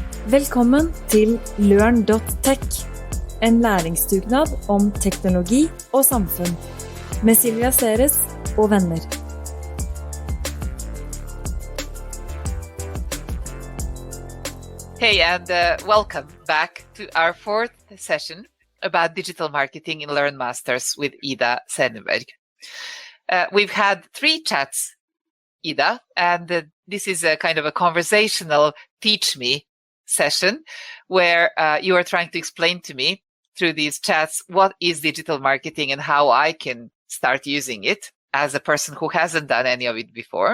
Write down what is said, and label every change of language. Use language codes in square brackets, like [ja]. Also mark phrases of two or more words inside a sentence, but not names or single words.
[no] Velkommen til Lørn.tech, en læringsdugnad om teknologi og samfunn, med Silvija og venner. [en] Hey, and welcome back to our fourth session about digital marketing in Learn Masters with Ida Serneberg. We've had 3 chats, Ida, and this is a kind of a conversational teach me session where you are trying to explain to me through these chats what is digital marketing and how I can start using it as a person who hasn't done any of it before.